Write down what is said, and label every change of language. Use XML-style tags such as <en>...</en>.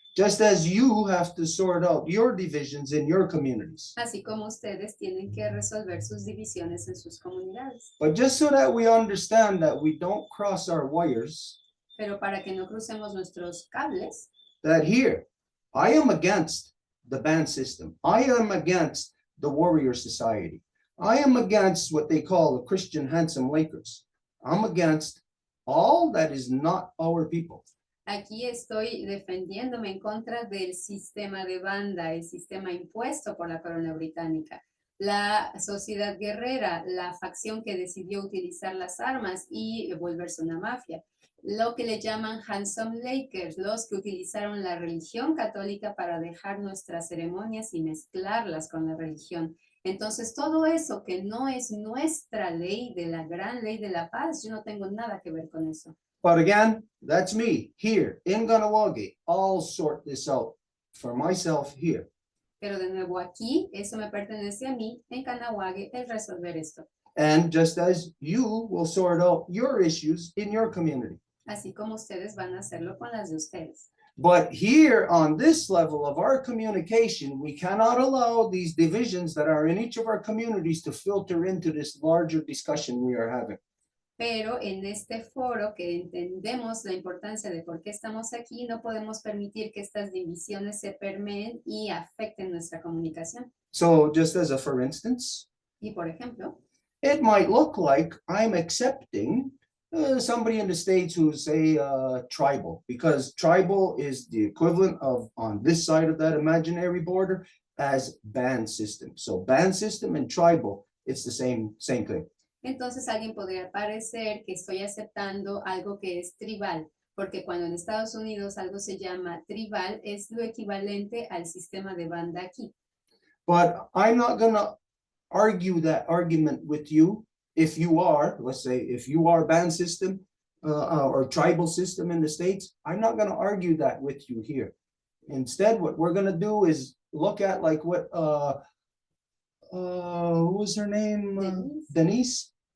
<en>Just as you have to sort out your divisions in your communities.</en> <es>Así como ustedes tienen que resolver sus divisiones en sus comunidades.</es> <en>But just so that we understand that we don't cross our wires.</en> <es>Pero para que no crucemos nuestros cables.</es> <en>That here, I am against the ban system. I am against the warrior society. I am against what they call the Christian handsome Lakers. I'm against all that is not our people.</en> <es>Aquí estoy defendiéndome en contra del sistema de banda, el sistema impuesto por la corona británica. La sociedad guerrera, la facción que decidió utilizar las armas y volverse una mafia. Lo que le llaman handsome Lakers, los que utilizaron la religión católica para dejar nuestras ceremonias y mezclarlas con la religión. Entonces, todo eso que no es nuestra ley, de la gran ley de la paz, yo no tengo nada que ver con eso.</es> <en>But again, that's me here in Kahnawake. I'll sort this out for myself here.</en> <es>Pero de nuevo aquí, eso me pertenece a mí, en Kahnawake, el resolver esto.</es> <en>And just as you will sort out your issues in your community.</en> <es>Así como ustedes van a hacerlo con las de ustedes.</es> <en>But here on this level of our communication, we cannot allow these divisions that are in each of our communities to filter into this larger discussion we are having.</en> <es>Pero en este foro que entendemos la importancia de por qué estamos aquí, no podemos permitir que estas divisiones se permeen y afecten nuestra comunicación.</es> <en>So just as a for instance,</en> <es>Y por ejemplo,</es> <en>it might look like I'm accepting somebody in the States who's say tribal, because tribal is the equivalent of on this side of that imaginary border as band system. So band system and tribal, it's the same thing.</en> <es>entonces alguien podría parecer que estoy aceptando algo que es tribal, porque cuando en Estados Unidos algo se llama tribal, es lo equivalente al sistema de banda aquí.</es> <en>But I'm not gonna argue that argument with you if you are, let's say, if you are band system or tribal system in the States. I'm not gonna argue that with you here. Instead, what we're gonna do is look at like what who was her name? Denise?</en>